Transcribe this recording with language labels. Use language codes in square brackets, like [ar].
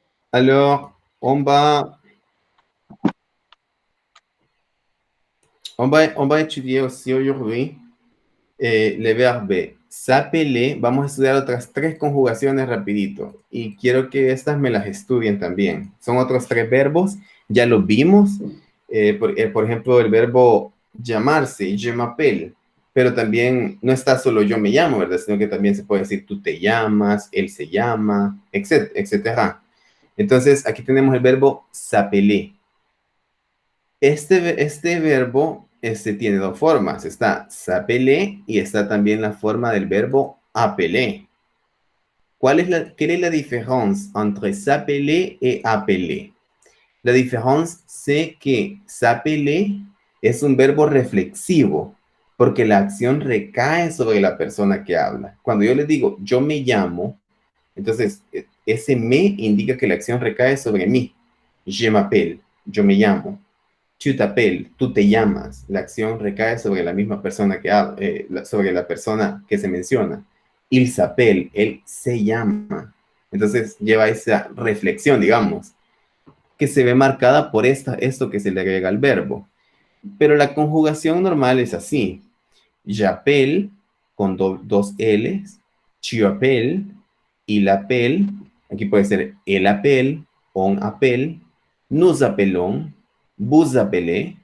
[fr] Alors, on va étudier aussi aujourd'hui le verbe s'appeler. [es] Vamos a estudiar otras 3 conjugaciones rapidito. Y quiero que estas me las estudien también. Son otros 3 verbos. Ya los vimos. Por ejemplo, el verbo llamarse, [fr] je m'appelle. [es] Pero también no está solo yo me llamo, ¿verdad? Sino que también se puede decir tú te llamas, él se llama, etcétera. Entonces, aquí tenemos el verbo s'appeler. Este verbo tiene 2 formas. Está s'appeler y está también la forma del verbo appeler. [fr] Quelle est la différence entre s'appeler et appeler? La différence, c'est que [es] s'appeler es un verbo reflexivo, porque la acción recae sobre la persona que habla. Cuando yo les digo, yo me llamo, entonces ese me indica que la acción recae sobre mí. [fr] Je m'appelle, [es] yo me llamo. [fr] Tu t'appelles, [es] tú te llamas. La acción recae sobre la misma persona que habla, sobre la persona que se menciona. [fr] Il s'appelle, [es] él se llama. Entonces lleva esa reflexión, digamos, que se ve marcada por esto que se le agrega al verbo. Pero la conjugación normal es así. [fr] J'appelle, [es] con 2 L's. [fr] Tu appelles, il appelle. [es] Aquí puede ser el [fr] appelle, on appelle. Nous appelons, vous appelez.